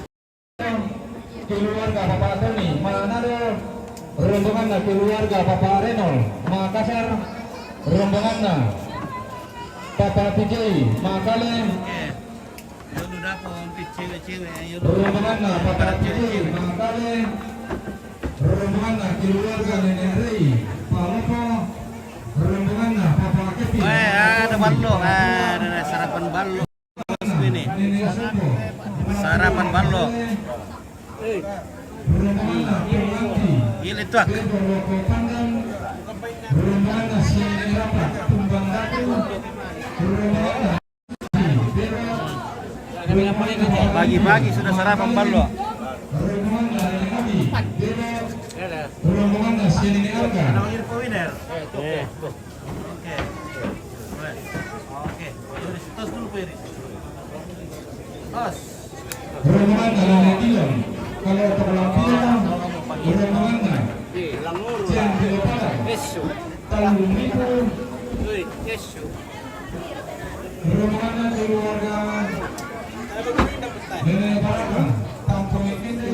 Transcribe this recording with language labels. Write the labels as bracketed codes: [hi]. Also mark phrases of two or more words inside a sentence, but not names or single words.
[id] Keluarga Bapak Tony, Manado, rombongan keluarga Bapak Renol, Makassar, rombongan na Papa PJ Makale Yun udah po, cewek-cewek. Yun rombongan na Papa PJ Makale rombongan na keluarga Nenek Rey Palopo rombongan na Papa Kepi ada ballo, ada sarapan ballo. Ini Nenek Supo sarapan ballo. rombongan na Purwanti Gila tuak. Loko Pandang rombongan na Sini Rapat Tumbang Datu rombongan na Pagi-pagi sudah sarapan ballo. rombongan na Nenek Abi rombongan na Sini Arga Info winner. Oke. Oke. Tos dulu Pak Iris. Tos. rombongan na Nenek Dion kalau terlampiran rombongan na Cian Pilopada Tanjung Miku rombongan na keluarga Nenek Parakan Tampung Pintu